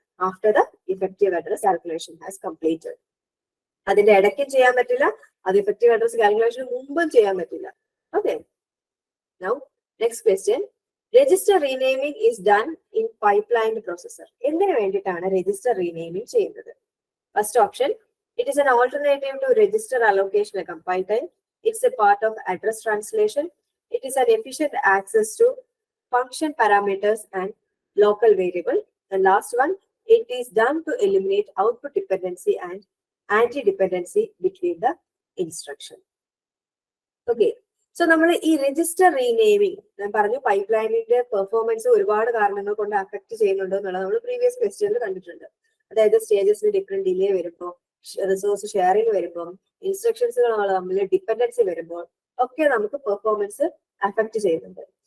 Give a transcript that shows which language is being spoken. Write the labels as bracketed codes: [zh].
[en] After the effective address calculation has completed. [ml] അതിന്റെ ഇടയ്ക്കും ചെയ്യാൻ പറ്റില്ല, അത് ഇഫക്റ്റീവ് അഡ്രസ് കാൽക്കുലേഷന് മുമ്പും ചെയ്യാൻ പറ്റില്ല. [en] Okay, now next question. Register renaming is done in pipeline processor. [ml] എന്തിനു വേണ്ടിയിട്ടാണ് രജിസ്റ്റർ റീനെയിമിംഗ് ചെയ്യുന്നത്? [en] First option, it is an alternative to register allocation at compile time. It's a part of address translation. It is an efficient access to function parameters and local variable. The last one, it is done to eliminate output dependency and anti-dependency between the instruction. [ml] Okay, so നമ്മൾ ഈ register റീനെയിമിംഗ് ഞാൻ പറഞ്ഞു pipe ലൈനിന്റെ performance ഒരുപാട് കാരണങ്ങൾ കൊണ്ട് affect ചെയ്യുന്നുണ്ടോ എന്നുള്ളത് നമ്മൾ പ്രീവിയസ് ക്വസ്റ്റ്യനിൽ കണ്ടിട്ടുണ്ട്. അതായത് സ്റ്റേജസിന് ഡിഫറെന്റ് ഡിലേ വരുമ്പോൾ, റിസോഴ്സ് ഷെയറിംഗ് വരുമ്പോൾ, ഇൻസ്ട്രക്ഷൻസുകൾ തമ്മിൽ ഡിപ്പെൻഡൻസി വരുമ്പോൾ ഒക്കെ നമുക്ക് പെർഫോമൻസ് അഫക്ട് ചെയ്യുന്നുണ്ട്.